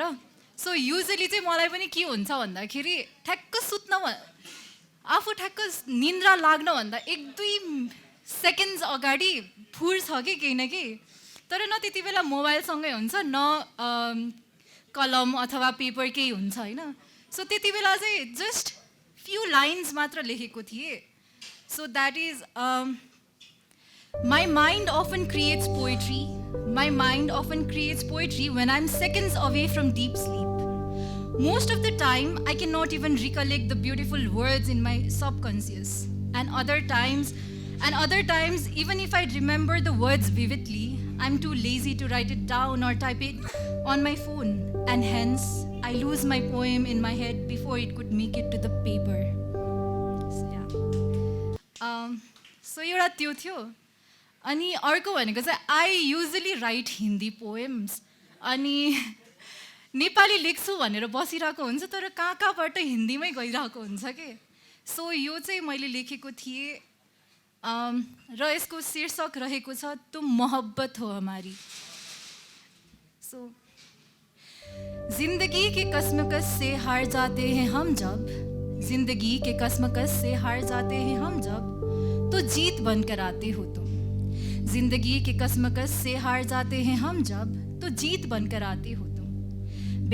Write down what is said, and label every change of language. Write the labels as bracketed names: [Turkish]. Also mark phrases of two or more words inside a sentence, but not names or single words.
[English] so usually [Nepali] चाहिँ मलाई पनि के हुन्छ भन्दाखेरि ठ्याक्क आफू ठ्याक्क निन्द्रा लाग्नुभन्दा 1-2 सेकेन्ड्स अगाडि फुर्छ कि केही न केही, तर न त्यति बेला मोबाइलसँगै हुन्छ न कलम अथवा पेपर केही हुन्छ होइन। सो त्यति बेला चाहिँ [English] just few lines [Nepali] मात्र लेखेको थिएँ। [English] so that is My mind often creates poetry. My mind often creates poetry when I'm seconds away from deep sleep. Most of the time, I cannot even recollect the beautiful words in my subconscious. And other times, even if I remember the words vividly, I'm too lazy to write it down or type it on my phone. And hence, I lose my poem in my head before it could make it to the paper. So, yeah. So, [Nepali] एउटा त्यो थियो। अनि अर्को भनेको चाहिँ [English] I usually write Hindi poems, [Nepali] अनि नेपाली लेख्छु भनेर बसिरहेको हुन्छ तर कहाँबाट हिन्दीमै गइरहेको हुन्छ कि। सो यो चाहिँ मैले लेखेको थिएँ र यसको शीर्षक रहेको छ [Hindi] तुम मोहब्बत हो हमारी। सो जिंदगी के कसमकस से हार जाते हैं हम जब, जिंदगी के कसमकस से हार जाते हैं हम जब, तो जीत बनकर आते हो तुम। जिंदगी के कसमकस से हार जाते हैं हम जब, तो जीत बनकर आते हो तुम।